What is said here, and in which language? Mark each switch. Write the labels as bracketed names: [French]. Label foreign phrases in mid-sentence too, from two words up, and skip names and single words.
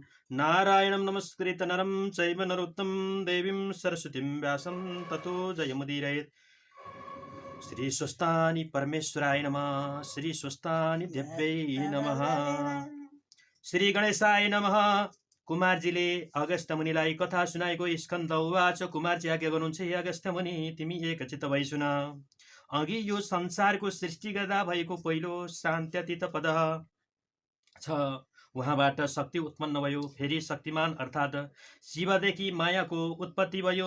[Sanskrit] नारायणं नमस्कृत्य नरं चैव नरोत्तमं देवीं सरस्वतीं व्यासं ततो जयमुदीरयेत्। श्री स्वस्तानि परमेश्वराय नमः। श्री स्वस्तानि देव्यै नमः। श्री गणेशाय नमः। [Nepali] कुमारजीले अगस्त्य मुनिलाई कथा सुनाएको [Sanskrit] स्कन्द उवाच। [Nepali] कुमारजी आज्ञा गर्नुहुन्छ, हे अगस्त्य मुनि, तिमी एकचित्त भई सुन। अघि यो संसारको सृष्टि गर्दा भएको पहिलो शान्त्यतीत पद छ, उहाँबाट शक्ति उत्पन्न भयो। फेरि शक्तिमान अर्थात् शिवदेखि मायाको उत्पत्ति भयो।